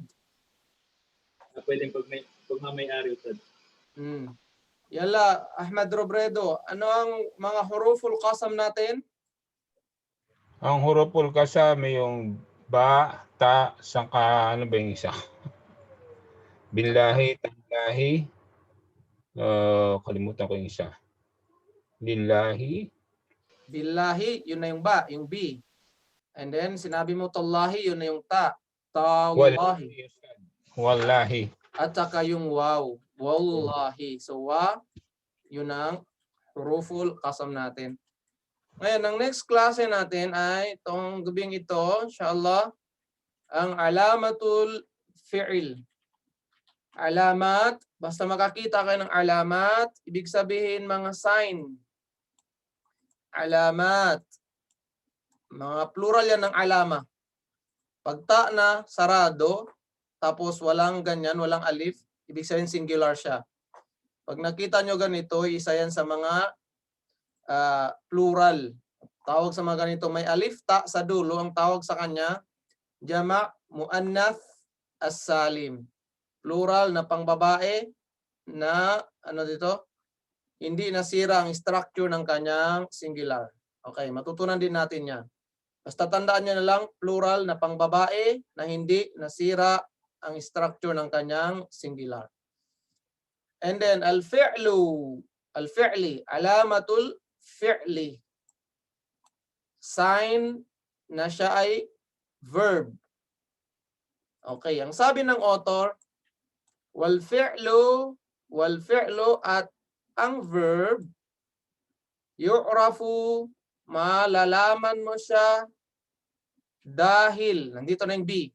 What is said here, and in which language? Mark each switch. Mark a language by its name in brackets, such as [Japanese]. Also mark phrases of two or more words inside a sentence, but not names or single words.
[Filipino] Pwedeng pagmamayari sa. Yala, Ahmad Robredo, ano ang mga [Arabic] حروف القسم [Filipino] natin? Ang huruful qasam yung ba, ta, sangka, ano ba yung isa? [Arabic] بالله، تالله. [Filipino] Kalimutan ko yung isa. [Arabic] لله. بالله, [Filipino] yun na yung ba, yung B. [English] And then, [Filipino] sinabi mo tallahi, yun na yung ta. [Arabic] تالله. والله. [Filipino] At saka yung waw. Wallahi. So, wa, yun ang huruful qasam natin. Ngayon, ang next klase natin ay itong gabing ito, inshallah, ang [Arabic] علامات الفعل. [Filipino] Alamat, basta makakita kayo ng alamat, ibig sabihin mga sign. Alamat. Mga plural yan ng alama. Pag ta na, sarado, tapos walang ganyan, walang alif, ibig sabihin singular siya. Pag nakita nyo ganito, isa yan sa mga plural. Tawag sa mga ganito, may alif ta sa dulo, ang tawag sa kanya, [Arabic] جمع مؤنث السالم. [Filipino] Plural na pangbabae na, ano dito, hindi nasira ang structure ng kanyang singular. Okay, matutunan din natin yan. Basta tandaan nyo na lang, plural na pangbabae na hindi nasira ang structure ng kanyang singular. [English] And then, [Arabic] الفعلُ، الفعلِ، علامات الفعل. [Filipino] Sign na siya ay verb. Okay, ang sabi ng author, wal-fi'lu at ang verb, yu'rafu, malalaman mo siya dahil, nandito na yung B.